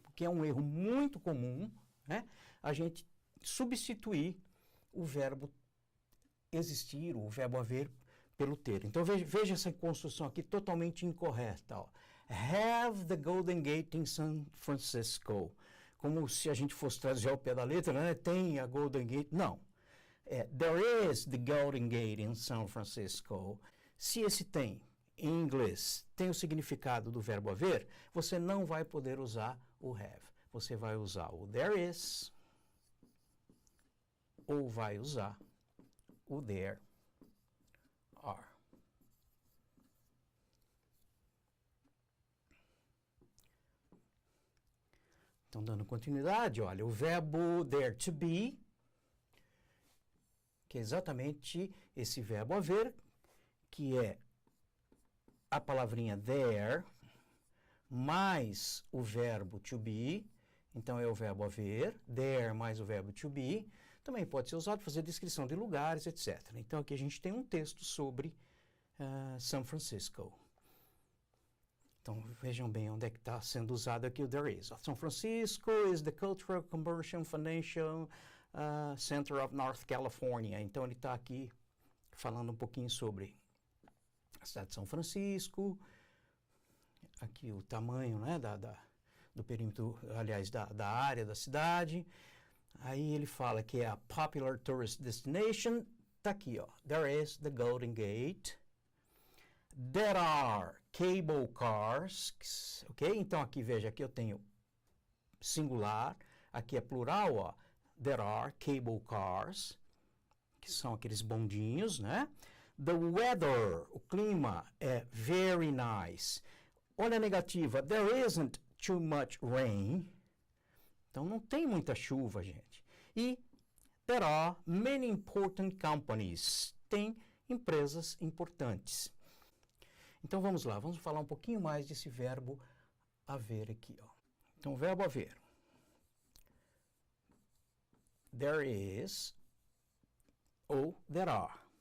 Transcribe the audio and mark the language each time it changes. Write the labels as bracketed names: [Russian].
[Portuguese] Porque é um erro muito comum, né? A gente substituir o verbo existir, o verbo haver, pelo ter. Então, veja essa construção aqui totalmente incorreta. Ó. [English] Have the Golden Gate in San Francisco. [Portuguese] Como se a gente fosse traduzir ao pé da letra, né? Tem a Golden Gate. Não. [English] There is the Golden Gate in San Francisco. [Portuguese] Se esse tem, em inglês, tem o significado do verbo haver, você não vai poder usar o have. Você vai usar o there is ou vai usar o there are. Então, dando continuidade, olha, o verbo there to be, que é exatamente esse verbo haver, que é a palavrinha there, mais o verbo to be, então é o verbo haver, there mais o verbo to be, também pode ser usado para fazer descrição de lugares, etc. Então, aqui a gente tem um texto sobre São Francisco. Então, vejam bem onde é que está sendo usado aqui o there is. [English] São Francisco is the Cultural Commercial Financial Center of North California. [Portuguese] Então, ele está aqui falando um pouquinho sobre a cidade de São Francisco, aqui o tamanho, né, do perímetro, aliás, da área da cidade. Aí ele fala que é [English] a popular tourist destination. [Portuguese] Está aqui, ó. [English] There is the Golden Gate. There are cable cars. Ok? [Portuguese] Então aqui, veja, aqui eu tenho singular. Aqui é plural, ó. [English] There are cable cars, [Portuguese] que são aqueles bondinhos, né? [English] The weather, [Portuguese] o clima, é [English] very nice. [Portuguese] Olha a negativa. [English] There isn't too much rain. [Portuguese] Então, não tem muita chuva, gente. [English] E there are many important companies. [Portuguese] Tem empresas importantes. Então, vamos lá. Vamos falar um pouquinho mais desse verbo haver aqui. Ó. Então, o verbo haver. [English] There is ou there are.